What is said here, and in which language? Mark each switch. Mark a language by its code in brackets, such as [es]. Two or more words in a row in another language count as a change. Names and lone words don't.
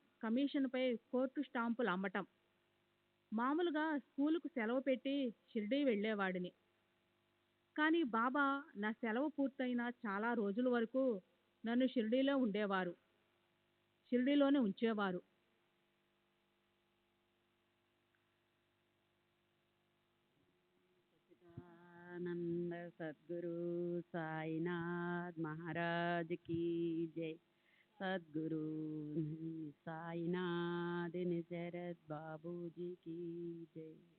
[te] కమిషన్పై కోర్టు స్టాంపులు అమ్మటం. మామూలుగా స్కూలుకు సెలవు పెట్టి షిరిడీ వెళ్ళేవాడిని. కానీ బాబా నా సెలవు పూర్తయిన చాలా రోజుల వరకు నన్ను షిరిడీలోనే ఉంచేవారు. [hi] आनंद सद्गुरु साईनाथ महाराज की जय। सद्गुरु साईनाथ निसरद बाबू जी की जय।